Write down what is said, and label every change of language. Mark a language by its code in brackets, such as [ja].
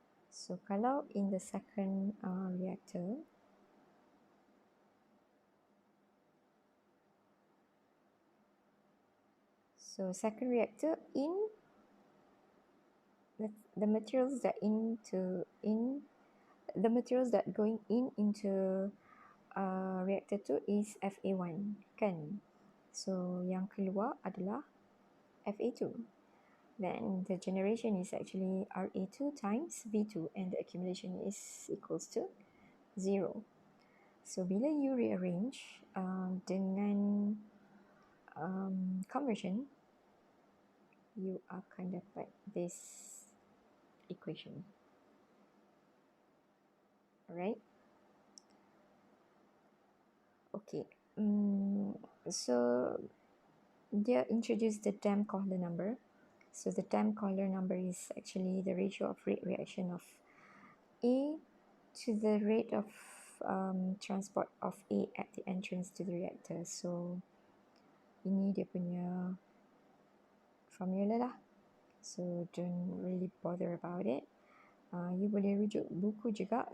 [en] So [ms] kalau [en] in the second reactor, so second reactor in the materials that the materials that going into reactor 2 is FA1 [ms] kan. [en] So [ms] yang keluar adalah FA2. [en] Then the generation is actually RA2 times V2 and the accumulation is equals to 0. So [ms] bila [en] you rearrange [ms] dengan [en] conversion, you [ms] akan dapat [en] this equation. Alright. Okay. So [ms] dia [en] introduce the Dam-Kohler number. So the Dam-Kohler number is actually the ratio of rate reaction of A to the rate of transport of A at the entrance to the reactor. So [ms] ini dia punya formula lah. [en] So don't really bother about it. You [ms] boleh rujuk buku juga.